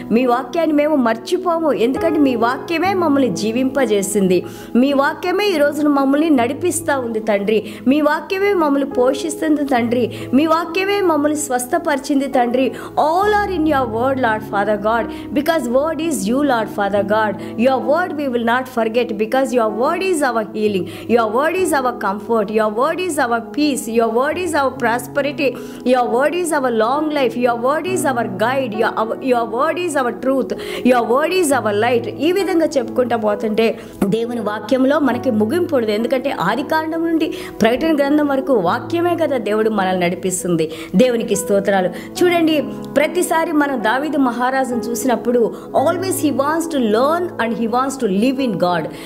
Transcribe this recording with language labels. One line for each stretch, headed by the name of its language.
Telugu: మీ వాక్యాన్ని మేము మర్చిపోము, ఎందుకంటే మీ వాక్యమే మమ్మల్ని జీవింపజేసింది. మీ వాక్యమే ఈ రోజున మమ్మల్ని నడిపిస్తూ ఉంది తండ్రి. మీ వాక్యమే మమ్మల్ని పోషిస్తుంది తండ్రి. మీ వాక్యమే మమ్మల్ని స్వస్థపరిచింది తండ్రి.
English: All are in your word Lord Father God, because word is you Lord Father God. Your word we will not forget, because your word is our healing, your word is our comfort, your word is our peace, your word is our prosperity, your word is our long life, your word is our guide, your word is our truth, your word is our light.
Telugu: ఈ విధంగా చెప్పుకుంటా పోతుంటే దేవుని వాక్యంలో మనకి ముగింపు ఉండదు, ఎందుకంటే ఆది కాండం నుండి ప్రకటన గ్రంథం వరకు వాక్యమే కదా దేవుడు మనల్ని నడిపిస్తుంది. దేవునికి స్తోత్రాలు. చూడండి, ప్రతిసారి మనం దావీదు మహారాజును చూసినప్పుడు
English: Always he wants to learn and he wants to live in God.